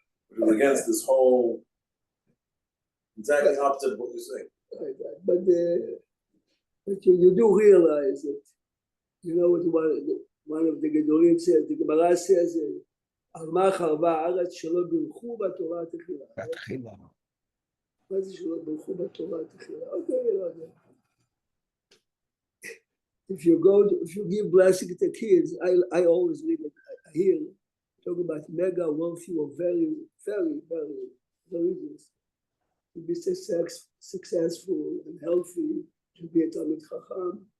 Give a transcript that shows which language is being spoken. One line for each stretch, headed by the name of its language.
English: It is against this whole exactly opposite of what you're saying. Right. But you do realize that, you know what one of the Gedolim says, the Gemara says,
Hebrew: "Alma charva aretz shelo birchu b'Torah techila." מה זה שלא ברכו בתורה תחילה? Okay, לא יודע.
English: If you give blessing to kids, I always read it. I hear talk about mega wealthy or very, very, very religious. To be successful and healthy, to be a Talmid Chacham.